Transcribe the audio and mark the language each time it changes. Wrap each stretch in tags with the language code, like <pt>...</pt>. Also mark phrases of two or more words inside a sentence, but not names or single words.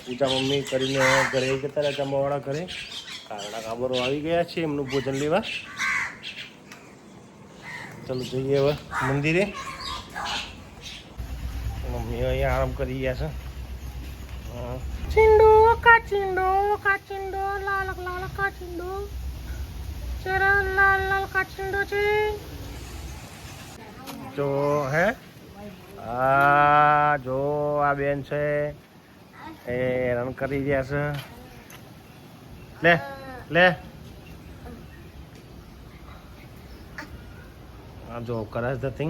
<gu>પૂજા મમ્મી કરીને ઘરે જતા રહ્યા જમવાવાળા ઘરે. કારણા કાબરો આવી ગયા છે એમનું ભોજન લેવા. ચાલો જઈએ હવે મંદિરે. મમ્મી અહીંયા આરામ કરી ગયા છે. Cindo, kacindo, lalak lalak kacindo, cera lalal kacindo cing. જો હે જો આ બેન છે એ રન કરી રહ્યા છે. લે લે આ જો કરે છે થિંગ.</gu>